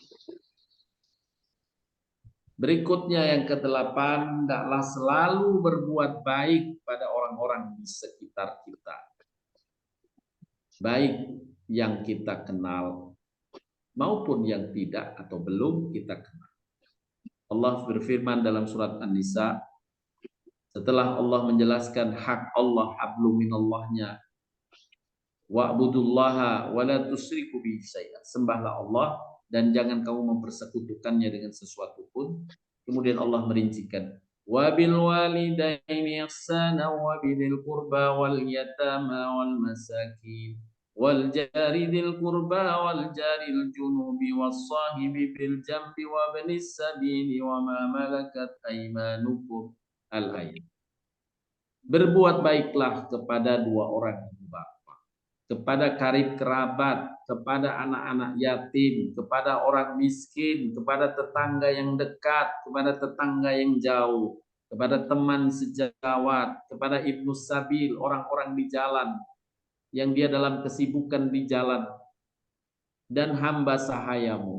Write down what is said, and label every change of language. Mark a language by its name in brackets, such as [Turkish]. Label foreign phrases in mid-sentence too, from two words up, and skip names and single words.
[Indonesian] Berikutnya yang ke-8, hendaklah selalu berbuat baik pada orang-orang di sekitar kita, baik yang kita kenal maupun yang tidak atau belum kita kenal. Allah berfirman dalam surat An-Nisa, setelah Allah menjelaskan hak Allah, [Arabic] حبل من الله, واعبدوا الله ولا تشركوا به شيئا, [Indonesian] sembahlah Allah dan jangan kamu mempersekutukannya dengan sesuatu pun. Kemudian Allah merincikan, [Arabic] وبالوالدين إحسانا وبذي القربى واليتامى والمساكين والجار ذي القربى والجار الجنب والصاحب بالجنب وابن السبيل وما ملكت أيمانكم. [Indonesian] Al-ayat. Berbuat baiklah kepada dua orang ibu bapa, kepada karib kerabat, kepada anak-anak yatim, kepada orang miskin, kepada tetangga yang dekat, kepada tetangga yang jauh, kepada teman sejawat, kepada ibnu sabil, orang-orang di jalan yang dia dalam kesibukan di jalan, dan hamba sahayamu.